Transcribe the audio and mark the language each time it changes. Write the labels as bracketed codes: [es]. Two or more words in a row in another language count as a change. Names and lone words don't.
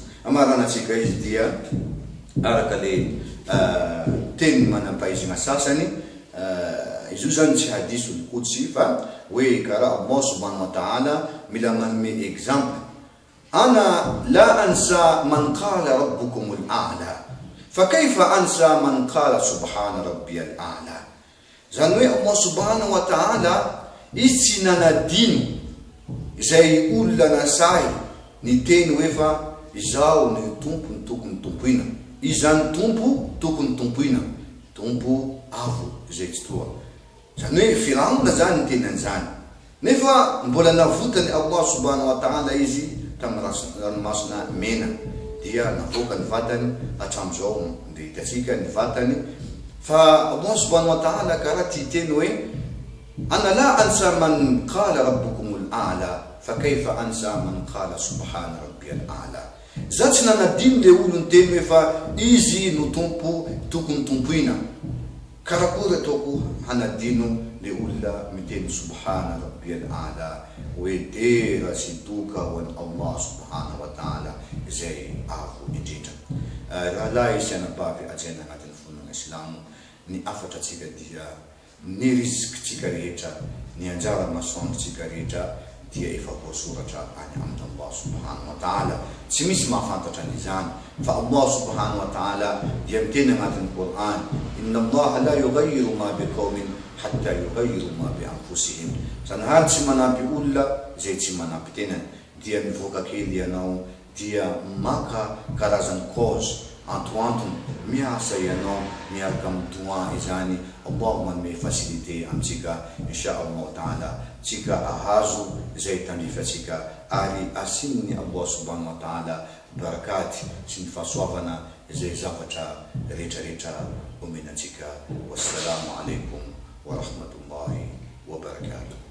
[mg] Amaranatsika izy dia araka le teny manampaizina sasany, izy io zany tsy hadiso al-Qudsi fa hoe karaha Allah [ar] سبحانه وتعالى [mg] mila manome exemple, [ar] أنا لا أنسى من قال ربكم الأعلى فكيف أنسى من قال سبحان ربي الأعلى. [mg] Zany hoe Allah [ar] سبحانه وتعالى [mg] izy tsy nanadino zay olona nasay ny teny hoe fa izao ny tompo ny tokony tompoina, izany tompo tokony tompoina, tompo avo zay tsy toa. Zany hoe Firaona zany ny teny an'izany, nefa mbola navotany Allah [ar] سبحانه وتعالى [mg] izy tamin'ny ranomasina mena, dia navoaka ny vatany hatramizao nde hitatsika ny vatany. Fa Allah [ar] سبحانه وتعالى [mg] karaha ty teny hoe [ar] أنا لا أنسى من قال ربكم الأعلى فكيف أنسى من قال سبحان ربي الأعلى. [mg] Za tsy nanadino le olo ny teny hoe fa izy no tompo tokony tompoina, karakory ataoko hanadino le olona miteny [ar] سبحان ربي الأعلى, [mg] hoe tera sy doka ho an'i Allah [ar] سبحانه وتعالى [mg] zay avo indrindra. Rahalahy sy anabavy ajaina agnatin'ny fonona Islamo, ny afatra tsika dia ny rizikitsika rehetra, ny anjara masoandrotsika rehetra dia efa voasoratra any amin'ny Allah [ar] سبحانه وتعالى. [mg] Tsy misy mahafantatra an'izany fa Allah [ar] سبحانه وتعالى [mg] dia miteny agnatin'ny Qur'an, [ar] إن الله لا يغير ما بقوم حتى يغيروا ما بأنفسهم. [mg] Sanahary tsy manampy olona zay tsy manampy tenany, dia mivoaka kely ianao dia maka karazany cause antoantony miasa ianao miaraka amin'ny doa izany. Allah manome facilité amitsika [ar] إن شاء الله تعالى, [mg] tsika ahazo zay tandrifatsika ary asin'ny Allah [ar] سبحانه وتعالى [mg] barakaty sy ny fahasoavana zay zavatra rehetrarehetra omenatsika. [ar] والسلام عليكم ورحمة الله وبركاته.